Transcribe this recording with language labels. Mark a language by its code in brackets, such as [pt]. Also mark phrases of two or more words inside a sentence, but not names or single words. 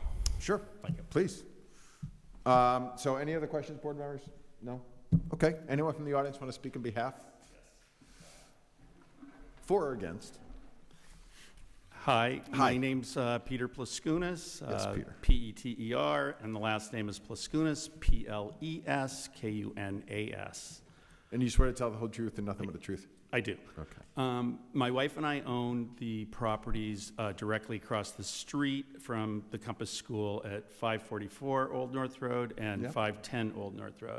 [en] Sure. Thank you. Please. So any other questions, board members? No? Okay. Anyone from the audience want to speak on behalf? For or against? Hi, my name's Peter Plaskunas. Yes, Peter. P-E-T-E-R, and the last name is Plaskunas, P-L-E-S-K-U-N-A-S. And you swear to tell the whole truth and nothing but the truth? I do. Okay. My wife and I own the properties directly across the street from the Compass School at 544 Old North Road and 510 Old North Road.